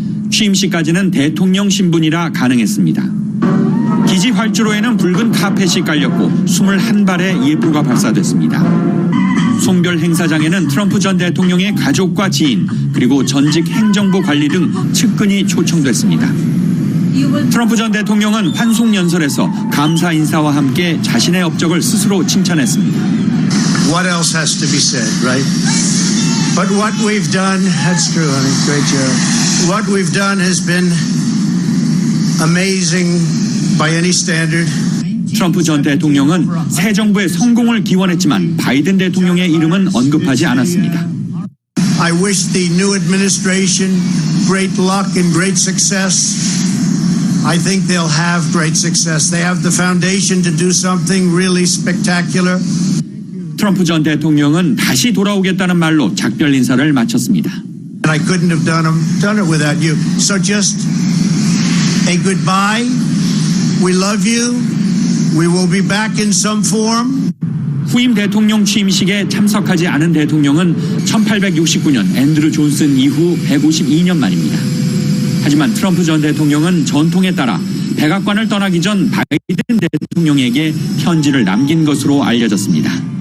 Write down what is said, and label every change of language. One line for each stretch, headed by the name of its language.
Korean: 취임식까지는 대통령 신분이라 가능했습니다. 기지 활주로에는 붉은 카펫이 깔렸고 21발의 예불가 발사됐습니다. 송별 행사장에는 트럼프 전 대통령의 가족과 지인 그리고 전직 행정부 관리 등 측근이 초청됐습니다. 트럼프 전 대통령은 환송 연설에서 감사 인사와 함께 자신의 업적을 스스로 칭찬했습니다.
English: What else has to be said, right? But what we've done, that's true, honey. Great job. What we've done has been amazing by any standard.
Korean: 트럼프 전 대통령은 새 정부의 성공을 기원했지만 바이든 대통령의 이름은 언급하지 않았습니다.
English: I wish the new administration great luck and great success. I think they'll have great success. They have the foundation to do something really spectacular.
Korean: 트럼프 전 대통령은 다시 돌아오겠다는 말로 작별 인사를 마쳤습니다.
English: And I couldn't have done it without you. So just a goodbye. We love you. We will be back in some form.
Korean: 후임 대통령 취임식에 참석하지 않은 대통령은 1869년 앤드루 존슨 이후 152년 만입니다. 하지만 트럼프 전 대통령은 전통에 따라 백악관을 떠나기 전 바이든 대통령에게 편지를 남긴 것으로 알려졌습니다.